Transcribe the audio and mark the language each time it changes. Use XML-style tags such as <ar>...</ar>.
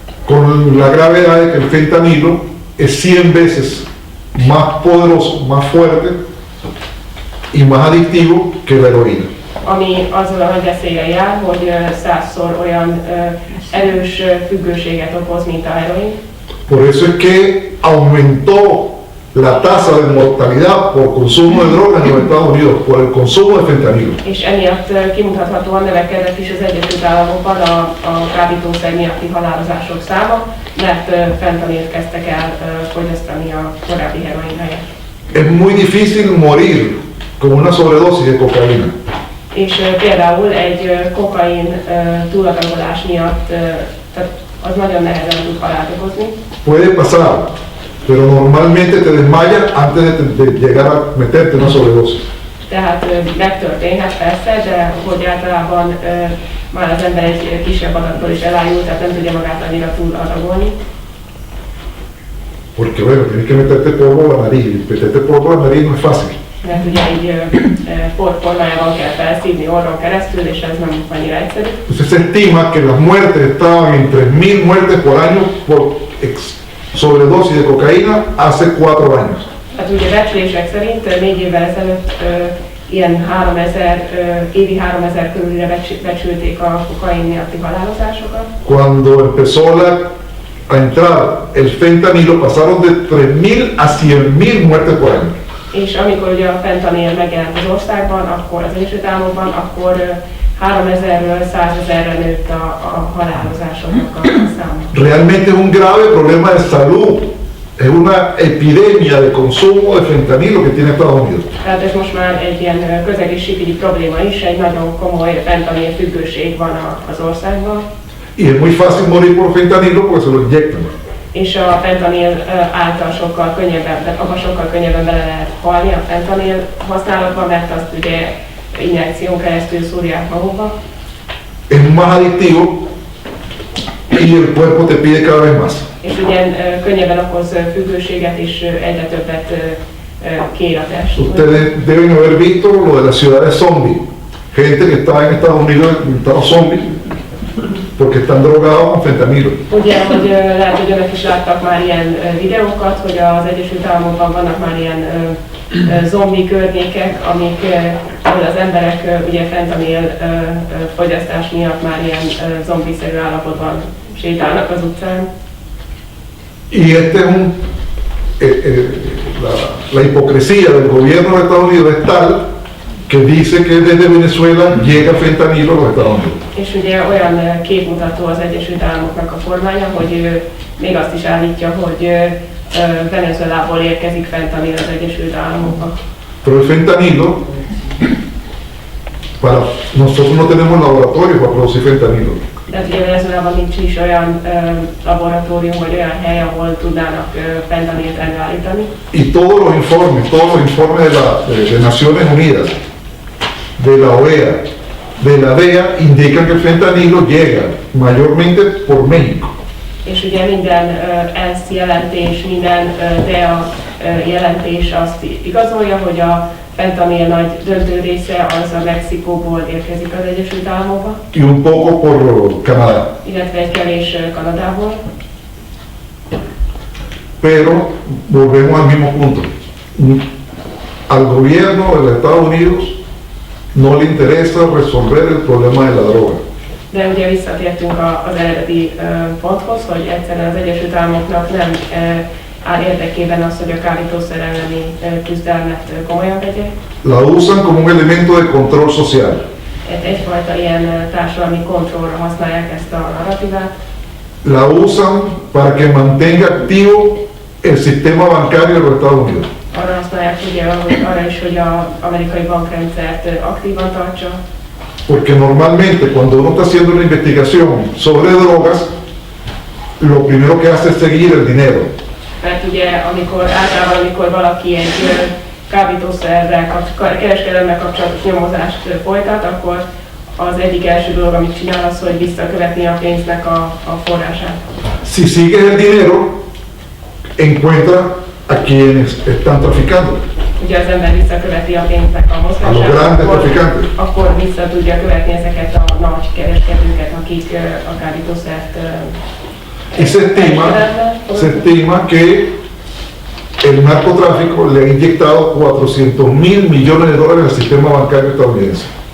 <es>con la gravedad de que el fentanilo es 100 veces más poderoso, más fuerte y más adictivo que la heroína.</es> <hu>Ami azzal a nagy veszéllyel jár, hogy 100-szor olyan erős függőséget okoz, mint a heroin.</hu> <es>Por eso es que aumentó la tasa de mortalidad por consumo de drogas en los Estados Unidos, por el consumo de fentanilo.</es> <hu>És emiatt kimutathatóan növekedett is az Egyesült Államokban a kábítószer miatti halálozások száma, mert fentanilt kezdtek el fogyasztani a korábbi heroin helyett.</hu> <es>Es muy difícil morir con una sobredosis de cocaína.</es> <hu>És például egy kokain túladagolás miatt, tehát az nagyon nehezen tud halált okozni.</hu> <es>Puede pasar, pero normalmente te desmayas antes de llegar a meterte una sobredosis.</es> <hu>Tehát megtörténhet persze, de hogy általában már az ember egy kisebb adatból is elájul, tehát nem tudja magát annyira túladagolni.</hu> <es>Porque bueno, tienes que meterte polvo a la nariz, y meterte polvo a la nariz no es fácil.</es> <hu>Mert ugye így formájában kell felszívni orron keresztül, és ez nem annyira egyszerű.</hu> <es>Entonces se estima que las muertes estaban en 3.000 muertes por año por sobredosis de cocaína hace 4 años.</es> <hu>Hát ugye becslések szerint 4 évvel ezelőtt ilyen 3000, évi 3000 körülre becsülték a kokain miatti halálozásokat.</hu> <es>Cuando empezó a entrar el fentanilo pasaron de 3.000 a 100.000 muertes por año.</es> <hu>És amikor ugye a fentanil megjelent az országban, akkor az Egyesült Államokban, akkor 3000-ről 100.000-re nőtt a halálozásoknak a száma.</hu> <es>Realmente es un grave problema de salud. Es una epidemia de consumo de fentanilo que tiene Estados Unidos.</es> <hu>Tehát ez most már egy ilyen közegészségügyi probléma is, egy nagyon komoly fentanil függőség van az országban.</hu> <es>Y es muy fácil morir por fentanilo porque se lo inyectan.</es> <hu>És a fentanil által sokkal könnyebben, tehát abban sokkal könnyebben bele lehet halni a fentanil használatban, mert azt ugye injekción keresztül szúrják magukba.</hu> <es>Es más adictivo y el cuerpo te pide cada vez más.</es> <hu>És ugye könnyebben okoz függőséget, és egyre többet kér a test.</hu> <es>Ustedes deben haber visto lo de las ciudades zombies. Gente que está en Estados Unidos en estado zombie porque están drogados con fentanilo.</es> <hu>Ugye, hogy lehet, hogy önök is láttak már ilyen videókat, hogy az Egyesült Államokban vannak már ilyen zombi környékek, ahol az emberek ugye fentanil fogyasztás miatt már ilyen zombiszerű állapotban sétálnak az utcán.</hu> <es>Y este es la hipocresía del gobierno de Estados Unidos es tal que dice que desde Venezuela llega fentanilo a los Estados Unidos.</es> <hu>És ugye olyan képmutató az Egyesült Államoknak a kormánya, hogy ő még azt is állítja, hogy Venezuelából érkezik fentanil az Egyesült Államokba.</hu> <es>Pero el fentanilo, nosotros no tenemos laboratorio para producir fentanilo.</es> <hu>Tehát ugye Venezuelában nincs is olyan laboratórium vagy olyan hely, ahol tudnának fentanilt előállítani.</hu> <es>Y todos los informes de Naciones Unidas, de la OEA, de la DEA indican que el fentanilo llega mayormente por México.</es> <hu>És ugye minden ENSZ jelentés, minden DEA jelentés azt igazolja, hogy a fentanil nagy döntő része az a Mexikóból érkezik az Egyesült Államokba.</hu> <es>Y un poco por Canadá.</es> <hu>Illetve egy kevés Kanadából.</hu> <es>Pero volvemos al mismo punto. Al gobierno de los Estados Unidos no le interesa resolver el problema de la droga.</es> <hu>De ugye visszatértünk az eredeti ponthoz, hogy egyszerűen az Egyesült Államoknak nem áll érdekében az, hogy a kábítószer elleni küzdelmet komolyan vegye.</hu> <es>La usan como un elemento de control social.</es> <hu>Egyfajta ilyen társadalmi kontrollra használják ezt a narratívát.</hu> <es>La usan para que mantenga activo el sistema bancario de los Estados Unidos.</es> <hu>Arra használják ugye arra is, hogy az amerikai bankrendszert aktívan tartsa.</hu> <es>Porque normalmente cuando uno está haciendo una investigación sobre drogas, lo primero que hace es seguir el dinero.</es> <hu>Mert ugye általában amikor valaki egy kábítószerrel, kereskedelemmel kapcsolatos nyomozást folytat, akkor az egyik első dolog, amit csinál, az, hogy visszakövetni a pénznek a forrását.</hu> <es>Si sigues el dinero, encuentra a quienes están traficando.</es> <hu>Ugye az ember visszaköveti a pénznek a mozgását, akkor vissza tudja követni ezeket a nagy kereskedőket, akik a kábítószert</hu> <es>Y se estima que el narcotráfico le ha inyectado 400.000 millones de dólares al sistema bancario estadounidense.</es>